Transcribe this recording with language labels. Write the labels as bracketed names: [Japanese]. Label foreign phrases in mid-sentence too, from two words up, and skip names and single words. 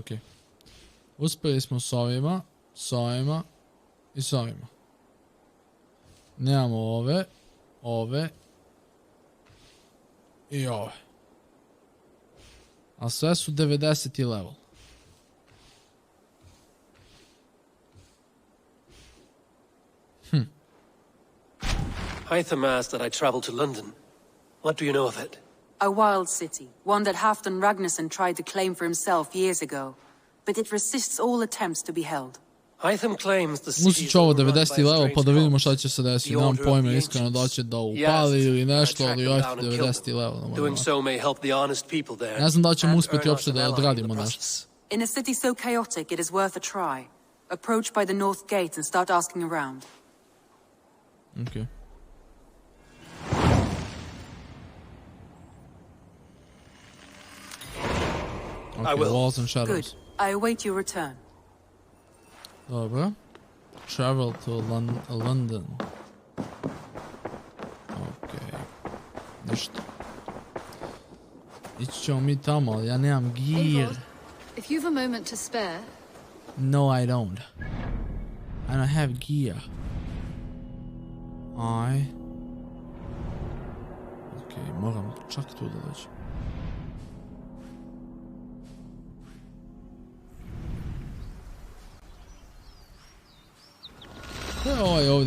[Serbian] Uspeli smo s ovima, s ovima i s ovima. Nemamo ove, ove i ove. A sve su 90. level. [English] Hytham asked that I travel to London. What do you know of it? A wild city, one that Halfdan Ragnarsson tried to claim for himself years ago. But it resists all attempts to be held. Hytham claims the city Musit is [Serbian] ću ovo [English] overrun by [Serbian] 90. [English] a [Serbian] level [English] strange [Serbian] pa da vidimo [English] cult, [Serbian] šta će se desiti. [English] the [Serbian] Nemam [English] Order of [Serbian] pojma [English] the [Serbian] iskreno da [English] Ancients. [Serbian] će da [English] He [Serbian] upali [English] asked [Serbian] ili [English] that I [Serbian] nešto, [English] track [Serbian] ali [English] them [Serbian] joj [English] down and kill [Serbian] 90. [English] them. [Serbian] level. [English] Doing so may help the honest people there. [Serbian] Ne znam da li ćemo [English] and [Serbian] uspjeti [English] earn [Serbian] uopšte [English] us [Serbian] da [English] an ally in [Serbian] odradimo [English] the [Serbian] nešto. [English] process. In a city so chaotic, it is worth a try. Approach by the north gate and start asking around. Okay. I will. Walls and shadows. Good. I await your return. Dobro. Travel to London. [Serbian] Okej. Ništa. Ići ćemo mi tamo, ali ja nemam gear. [English] If you've a moment to spare... No, I don't. I don't have gear. [Serbian] Okej, moram čak tu da dođem. Ko je ovaj ovdje?